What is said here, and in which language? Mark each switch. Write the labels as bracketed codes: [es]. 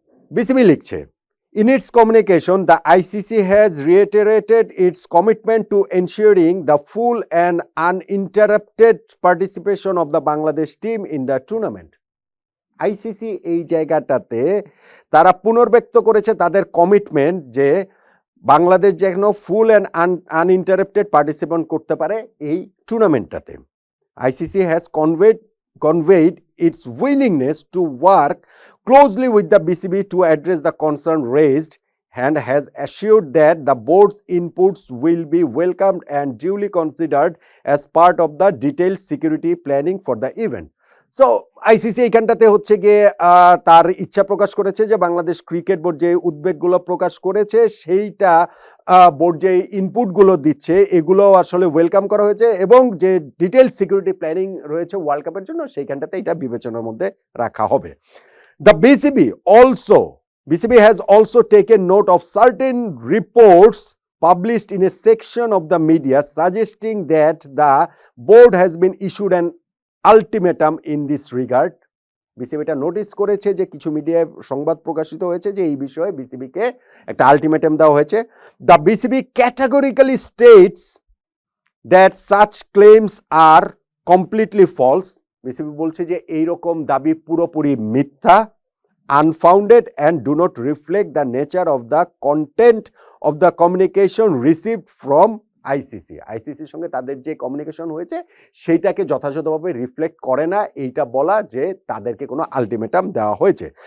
[bn] BCB লিখছে, [en] In its communication the ICC has reiterated its commitment to ensuring the full and uninterrupted participation of the Bangladesh team in the tournament. [bn] ICC এই জায়গাটাতে তারা পুনর্ব্যক্ত করেছে তাদের commitment যে বাংলাদেশ যেন [en] full and uninterrupted [bn] পার্টিসিপেট করতে পারে এই টুর্নামেন্টটাতে। [en] ICC has conveyed its willingness to work closely with the BCB to address the concern raised and has assured that the board's inputs will be welcomed and duly considered as part of the detailed security planning for the event. [bn] So ICC এইখানটাতে হচ্ছে গিয়ে তার ইচ্ছা প্রকাশ করেছে যে Bangladesh cricket board যে উদ্বেগগুলো প্রকাশ করেছে সেইটা বোর্ড যে ইনপুটগুলো দিচ্ছে এগুলো আসলে ওয়েলকাম করা হয়েছে, এবং যে ডিটেল সিকিউরিটি প্ল্যানিং রয়েছে ওয়ার্ল্ড কাপের জন্য সেইখানটাতে এটা বিবেচনার মধ্যে রাখা হবে। [en] The BCB has also taken note of certain reports published in a section of the media suggesting that the board has been issued an ultimatum in this regard. [bn] বিসিবিটা notice করেছে যে কিছু মিডিয়ায় সংবাদ প্রকাশিত হয়েছে যে এই বিষয়ে বিসিবিকে একটা আলটিমেটাম দেওয়া হয়েছে। [en] The BCB categorically states that such claims are completely false. [bn] BCB বলছে যে এইরকম দাবি পুরোপুরি মিথ্যা, [en] unfounded and do not reflect the nature of the content of the communication received from [bn] আইসিসির সঙ্গে তাদের যে কমিউনিকেশন হয়েছে সেইটাকে যথাযথভাবে রিফ্লেক্ট করে না, এইটা বলা যে তাদেরকে কোনো আলটিমেটাম দেওয়া হয়েছে।